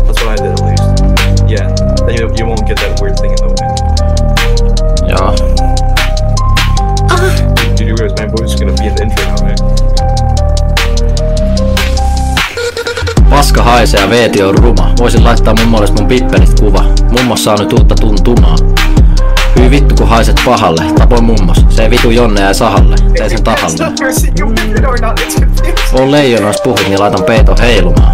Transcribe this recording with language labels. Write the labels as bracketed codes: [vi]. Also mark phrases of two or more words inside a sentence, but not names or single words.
[en] what I did at least. Yeah, then you won't get that weird thing in the way. [fi] Joo. [en] Did you realize my voice is gonna be in the intro now, man? [fi] Paska haisee ja veeti on ruma. Voisin laittaa mummolle mun pippenistä kuva. Mummos saa nyt uutta tuntumaa. Hyi vittu kun haiset pahalle. Tapoin mummos. Se ei vitu Jonne jäi sahalle. Tein sen tahalle. Oon leijona jos puhut niin laitan peiton heilumaan.